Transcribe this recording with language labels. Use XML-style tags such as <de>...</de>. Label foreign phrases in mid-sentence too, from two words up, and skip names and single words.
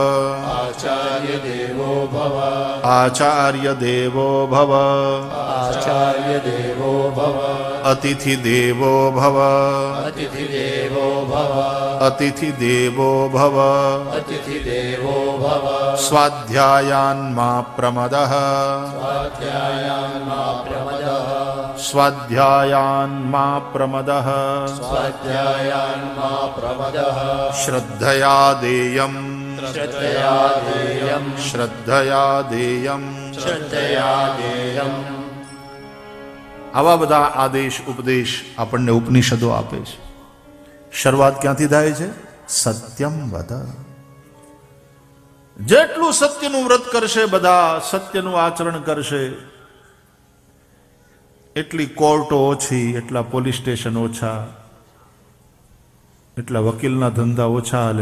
<sa>अतिथि देवो भव स्वाध्यायान् मा प्रमदः श्रद्धया देयम्</sa> <gu>આવા બધા આદેશ ઉપદેશ આપણને ઉપનિષદો આપે છે. શરૂઆત ક્યાંથી થાય છે?</gu> <sa>सत्यम वद.</sa> <gu>જેટલું સત્યનું વ્રત કરશે, બધા સત્યનું આચરણ કરશે, એટલી કોર્ટો ઓછી, એટલા પોલીસ સ્ટેશન ઓછા, એટલા વકીલના ધંધા ઓછા હાલે.</gu>